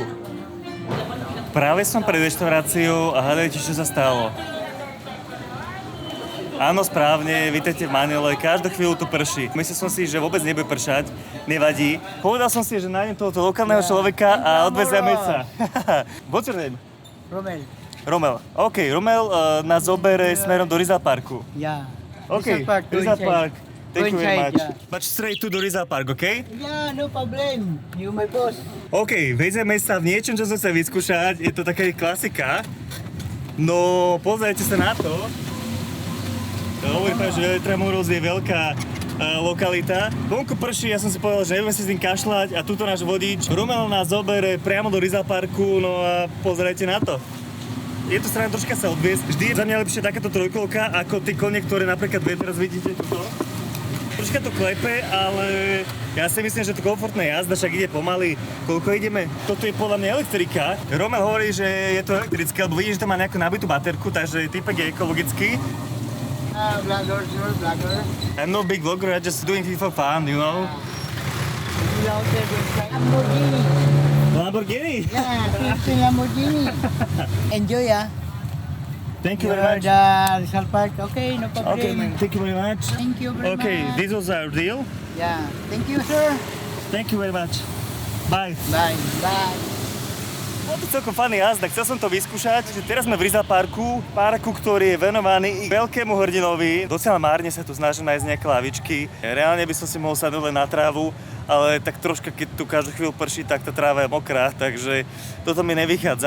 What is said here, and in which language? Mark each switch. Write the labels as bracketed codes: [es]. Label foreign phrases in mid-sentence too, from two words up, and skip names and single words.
[sk] Práve som pred reštauráciou a hľadajte, čo sa stalo. Áno, správne, vítajte v Manile, každú chvíľu tu prší. Myslel som si, že vôbec nebude pršať, nevadí. Povedal som si, že nájdem tohoto lokálneho človeka a odvezieme sa. [en] What's your name? Romel. [sk] OK, Romel nás zobere smerom do Rizal Parku. [en] Yeah. OK, Rizal Park. Thank you very much. But straight to the Rizal Park, OK? Yeah, no problem. You my boss. [sk] OK, vezeme sa v niečom, čo som sa vyskúšať. Je to taká klasika. No, pozrite sa na to. Hovorí pán, že Tramuros je veľká lokalita. Vonku prší, ja som si povedal, že nebudem si s tým kašľať a tuto náš vodič Romel nás zobere priamo do Rizal Parku, no a pozerajte na to. Je to strana troška sa odviesť. Vždy je za mňa lepšie takáto trojkolka ako tie kone, ktoré napríklad vy teraz vidíte tuto. Troška to klepe, ale ja si myslím, že to komfortná jazda, však ide pomaly. Koľko ideme? Toto je podľa mňa elektrika. Romel hovorí, že je to elektrické, lebo vidíš, že to má nejakú nabitú baterku, takže typek je ekologický. [en] Vlogger, sure, vlogger. I'm no big vlogger, I'm just doing it for fun, you know? You out there with Lamborghini. Lamborghini? Yeah, 15 Lamborghini. Enjoy, ah. Thank you You're very much. the Rizal Park. Okay, no problem. Okay, man. Thank you very much. Thank you very Okay, much. this was our deal. Yeah. Thank you, sir. Thank you very much. Bye. Bye. Bye. [sk] Bolo to celkom fajný jazda, chcel som to vyskúšať. Teraz sme v Rizal Parku, ktorý je venovaný veľkému hrdinovi. Docela márne sa tu snažím nájsť nejaké lavičky. Reálne by som si mohol sadnúť len na trávu, ale tak troška, keď tu každú chvíľu prší, tak tá tráva je mokrá, takže toto mi nevychádza.